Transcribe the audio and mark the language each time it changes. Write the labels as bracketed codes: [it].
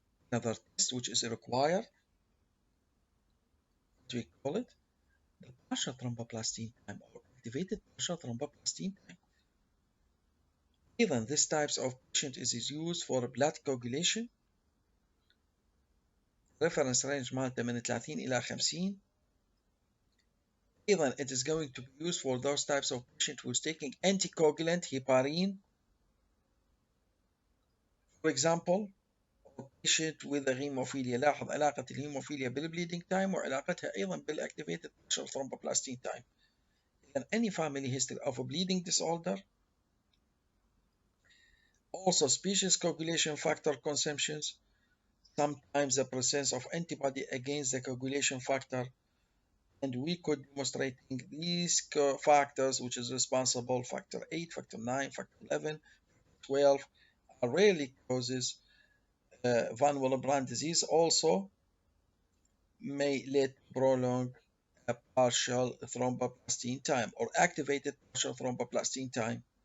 [en] Another test which is required, we call it the partial thromboplastin time or activated partial thromboplastin time. Even this types of patient is used for blood coagulation. Reference range [ar] مالته من 30 إلى 50. [en] Even it is going to be used for those types of patient who is taking anticoagulant heparin. For example, patient with a hemophilia. [ar] لاحظ علاقة الهيموفيليا بالبليدنج تايم وعلاقتها أيضا بالactivated partial thromboplastin time. [en] And any family history of a bleeding disorder, also species coagulation factor consumptions, sometimes the presence of antibody against the coagulation factor, and we could demonstrating these factors, which is responsible factor 8, factor 9, factor 11, 12, are rarely causes van Willebrand disease also may lead to prolonged partial thromboplastin time or activated partial thromboplastin time